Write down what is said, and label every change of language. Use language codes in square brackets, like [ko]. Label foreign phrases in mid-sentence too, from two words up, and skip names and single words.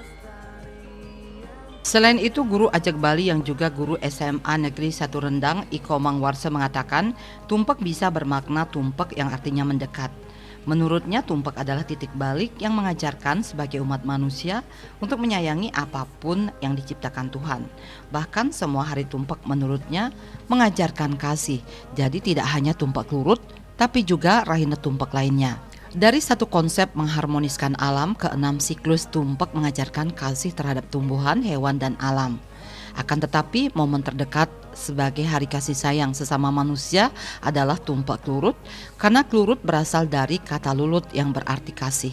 [id] Selain itu, guru Ajak Bali yang juga guru SMA Negeri 1 Rendang, Iko Mangwarse mengatakan tumpak bisa bermakna tumpak yang artinya mendekat. Menurutnya, tumpak adalah titik balik yang mengajarkan sebagai umat manusia untuk menyayangi apapun yang diciptakan Tuhan. Bahkan semua hari tumpak menurutnya mengajarkan kasih. Jadi tidak hanya tumpak lurut, tapi juga rahina tumpak lainnya. Dari satu konsep mengharmoniskan alam, keenam siklus tumpak mengajarkan kasih terhadap tumbuhan, hewan, dan alam. Akan tetapi momen terdekat sebagai hari kasih sayang sesama manusia adalah tumpak klurut, karena klurut berasal dari kata lulut yang berarti kasih.